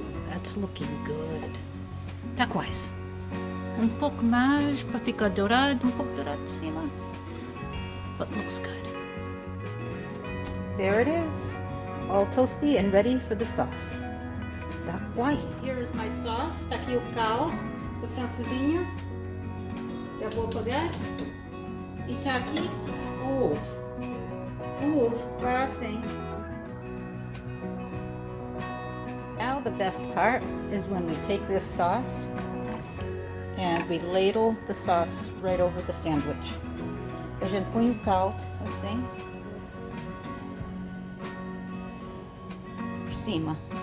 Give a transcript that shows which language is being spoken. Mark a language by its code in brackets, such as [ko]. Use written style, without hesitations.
[en] That's looking good. [pt] Tá quase. Pouco mais para ficar dourado, pouco dourado por cima. [en] But looks good. There it is, all toasty and ready for the sauce. [pt] Tá quase. [en] Here is my sauce. [pt] Tá aqui o caldo da Francesinha. Já vou apagar. E tá aqui o ovo. O ovo vai assim. [en] Now the best part is when we take this sauce and we ladle the sauce right over the sandwich. [pt] A gente põe o caldo assim por cima.